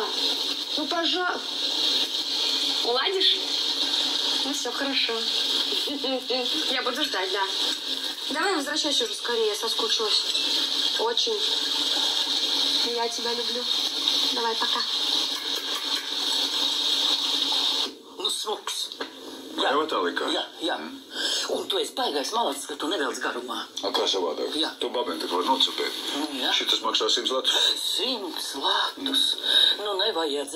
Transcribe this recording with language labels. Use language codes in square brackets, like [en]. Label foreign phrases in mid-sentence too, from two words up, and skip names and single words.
[ru] Ну, пожалуйста. Уладишь? Ну, все хорошо. Я буду ждать, да. Давай возвращайся уже скорее, соскучилась. Очень. Я тебя люблю. Давай, пока. [lv] Nu, smuks. Jau tā likā? Jā. Un tu esi baigais malacis, ka tu nevelc garumā. A, kā savādāk? Jā. Tu babēni tak var nocupēt. Jā. Šitas maksā 100 latus. 100 latus. Nu, nevajadzēja.